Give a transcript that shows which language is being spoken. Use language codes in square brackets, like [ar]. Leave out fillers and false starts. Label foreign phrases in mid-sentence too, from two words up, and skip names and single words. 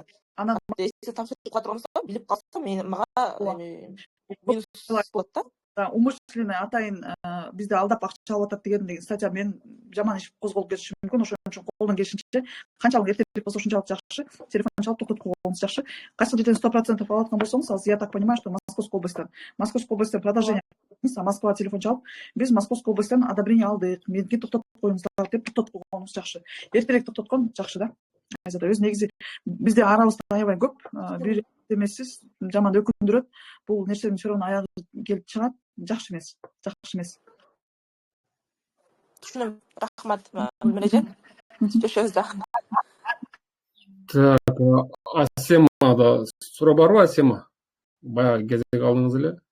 [ky] Анан эсеп тапшырып калсам, билип калсам, мага минус болот да. Умышленно атайын бизди алдап акча алып атат деген статья мен жаман иш козголуп кетиши мүмкүн. Ошон үчүн колдон келишинче канчалык эртерээк болсо ошончалык жакшы. Телефон чалып токтотуп койгонуңуз жакшы. Кайсы жерден 100% алып аткан болсоңуз, азыр [ru] я так понимаю, что Московской [ky] областьтан продолжение Москва телефон чалып, биз Московской областьтан одобрение алдык. Меники токтотуп коюңуздар деп токтотуп койгонуңуз жакшы. Эртерээк токтоткон жакшы да. Айзада, өзү негизи бизде арабызда аябай көп. Бир эмессиз, жаман өкүндүрөт. Бул нерсенин [ru] все равно [ky] аягы келип чыгат. Жакшы эмес. Түшүнөм. Рахмат, Мирежан. Жашообуз дагы. Так, Асемада суроо барбы, Асема? Баягы кезек алдыңыз эле.